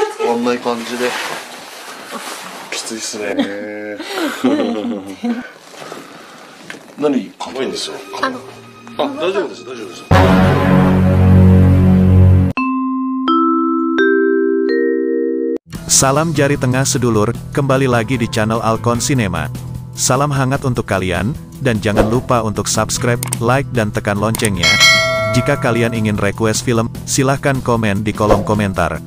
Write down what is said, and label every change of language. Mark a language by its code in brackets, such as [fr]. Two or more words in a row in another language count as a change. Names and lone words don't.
[ja] あんな感じできついっすね。何かわいいんですよ。大丈夫です、大丈夫です。 [id] Salam jari tengah sedulur, kembali lagi di channel Alkon Cinema. Salam hangat untuk kalian, dan jangan lupa untuk subscribe, like dan tekan loncengnya. Jika kalian ingin request film, silahkan komen di kolom komentar.